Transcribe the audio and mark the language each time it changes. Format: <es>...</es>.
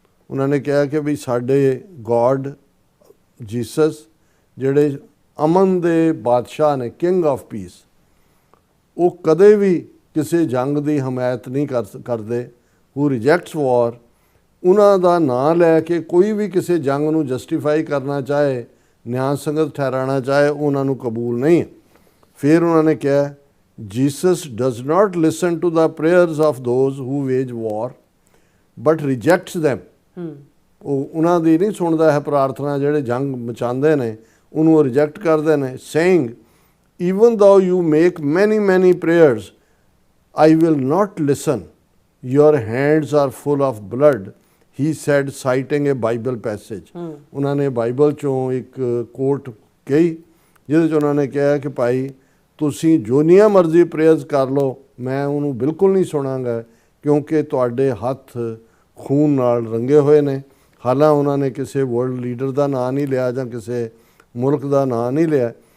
<pa>ਉਹਨਾਂ ਨੇ ਕਿਹਾ ਕਿ ਵੀ ਸਾਡੇ ਗॉड ਜੀਸਸ ਜਿਹੜੇ ਅਮਨ ਦੇ ਬਾਦਸ਼ਾਹ ਨੇ,</pa> <en>king of peace,</en> <pa>ਉਹ ਕਦੇ ਵੀ ਕਿਸੇ ਜੰਗ ਦੀ ਹਮਾਇਤ ਨਹੀਂ ਕਰਦੇ।</pa> <en>who rejects war,</en> <pa>ਉਹਨਾਂ ਦਾ ਨਾਂ ਲੈ ਕੇ ਕੋਈ ਵੀ ਕਿਸੇ ਜੰਗ ਨੂੰ ਜਸਟੀਫਾਈ ਕਰਨਾ ਚਾਹੇ, ਨਿਆਂ ਸੰਗਤ ਠਹਿਰਾਣਾ ਚਾਹੇ, ਉਹਨਾਂ ਨੂੰ ਕਬੂਲ ਨਹੀਂ ਹੈ। ਫਿਰ ਉਹਨਾਂ ਨੇ ਕਿਹਾ</pa> <en>Jesus does not listen to the prayers of those who wage war but rejects them।</en> <pa>ਉਹ ਉਹਨਾਂ ਦੀ ਨਹੀਂ ਸੁਣਦਾ ਹੈ ਪ੍ਰਾਰਥਨਾ, ਜਿਹੜੇ ਜੰਗ ਮਚਾਉਂਦੇ ਨੇ ਉਹਨੂੰ ਉਹ ਰਿਜੈਕਟ ਕਰਦੇ ਨੇ।</pa> <en>saying even though you make many prayers I will not listen, your hands are full of blood, he said citing a Bible passage।</en> <pa>ਉਹਨਾਂ ਨੇ ਬਾਈਬਲ ਚੋਂ ਇੱਕ ਕੋਟ ਕਹੀ ਜਿਹਦੇ 'ਚ ਉਹਨਾਂ ਨੇ ਕਿਹਾ ਕਿ ਭਾਈ ਤੁਸੀਂ ਜੋਨੀਆਂ ਮਰਜ਼ੀ ਪ੍ਰੇਅਰਸ ਕਰ ਲਓ, ਮੈਂ ਉਹਨੂੰ ਬਿਲਕੁਲ ਨਹੀਂ ਸੁਣਾਂਗਾ ਕਿਉਂਕਿ ਤੁਹਾਡੇ ਹੱਥ ਖੂਨ ਨਾਲ ਰੰਗੇ ਹੋਏ ਨੇ। ਹਾਲਾਂ ਉਹਨਾਂ ਨੇ ਕਿਸੇ ਵਰਲਡ ਲੀਡਰ ਦਾ ਨਾਂ ਨਹੀਂ ਲਿਆ ਜਾਂ ਕਿਸੇ ਮੁਲਕ ਦਾ ਨਾਂ ਨਹੀਂ ਲਿਆ।</pa>